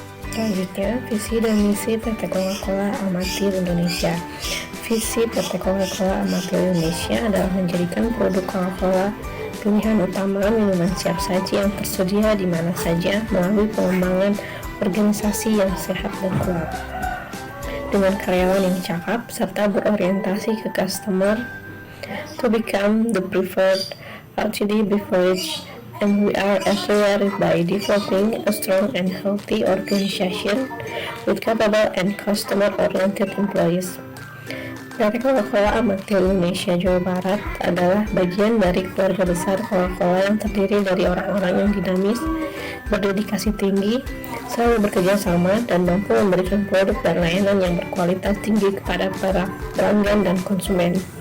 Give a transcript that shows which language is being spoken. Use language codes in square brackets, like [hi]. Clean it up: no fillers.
[id] Selanjutnya, visi dan misi PT Coca-Cola Amatil Indonesia. Visi PT Coca-Cola Amatil Indonesia adalah menjadikan produk Coca-Cola pilihan utama minuman siap saji yang tersedia di mana saja melalui pengembangan organisasi yang sehat dan kuat. Dengan karyawan yang cakap serta berorientasi ke [en] customer to become the preferred RTD beverage, and we are everywhere by developing a strong and healthy organization with capable and customer-oriented employees. [id] PT Coca-Cola Amatil Indonesia Jawa Barat adalah bagian dari keluarga besar Coca-Cola yang terdiri dari orang-orang yang dinamis, berdedikasi tinggi, selalu bekerja sama, dan mampu memberikan produk dan layanan yang berkualitas tinggi kepada para pelanggan dan konsumen.